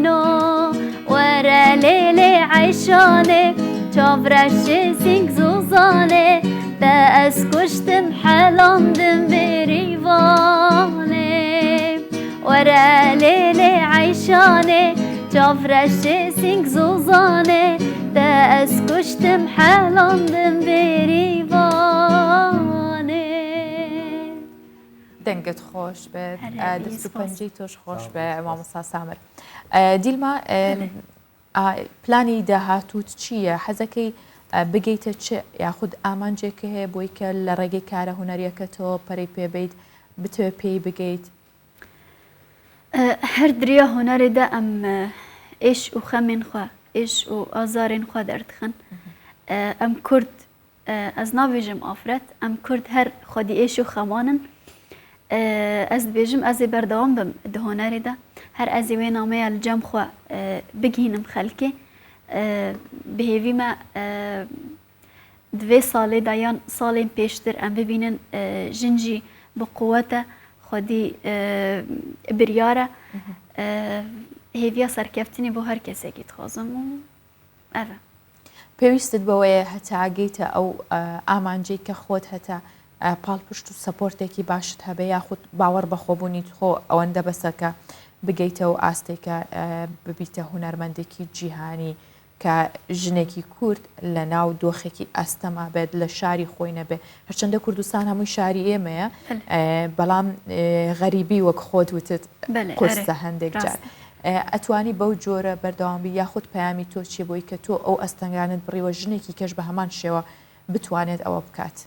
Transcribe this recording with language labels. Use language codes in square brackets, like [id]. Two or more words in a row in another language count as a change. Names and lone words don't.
[ku] û were lêlê eyşanê çavreşê sing zûzanê te ez kuştim helandim berîvanê were lêlê eyşanê çavreşê sing zûzanê te ez kuştim helandim berîvanê [ckb] دەنگت خۆش بێت دەست و پەنجەی تۆش خۆش بێ مامۆستا سامر دیلما پلانی داهاتوت چییە حەزەکەی بگەیتە چ یاخود ئامانجێکە هەیە بۆی کە لە ڕێگەی کارە هوەریەکەتەوە پەرەی پێبیت بتوێ پێی بگەیت [ku] هەر دریا هوەرێدا ئەم ئێش و خەمێن خوا ئێش و ئازارێن خوا دەردخن ئەم کورد ئەز نابێژم ئافرەت ئەم کورد هەر خودی ئێش و خەمانن ئەس دبێژم ئەزێ بەردەوام بم di هوەرێدا هەر ئەزێ وێ نامەیە لە جەم خوا بگهینم خەلکێ بهێوی me divê salê da yan salên pêştir em bibînin jin jî bi quwete xwedî biryar e hêviya serkeftinê bo her kesekî dixwazim û ev e [ckb] پێویستت بەوەیە هەتا ئاگەیتە ئەو ئامانجەی کە خۆت هەتا پاڵپشت و سەپۆرتێکی باشت هەبێ یاخود باوەڕ بەخۆبوونیت خۆ ئەوەندە بەسەکە بگەیتەوە ئاستێکە ببیتە هوەرمەندێکی جیهانی کە ژنێکی کورد لە ناو دۆخێکی ئەستەما بێت لە شاری خۆی نەبێ هەرچەندە کوردستان هەمووی شاری ئێمەیە بەڵام غەریبی وەک خۆت وتت قورسە هەندێک جار ئەتوانی بەو جۆرە بەردەوامبی یاخود پەیامی تۆ چی بۆی کە تۆ ئەو ئەستەنگانت بڕیوە ژنێکی کەش بە هەمان شێوە بتوانێت ئەوە بکات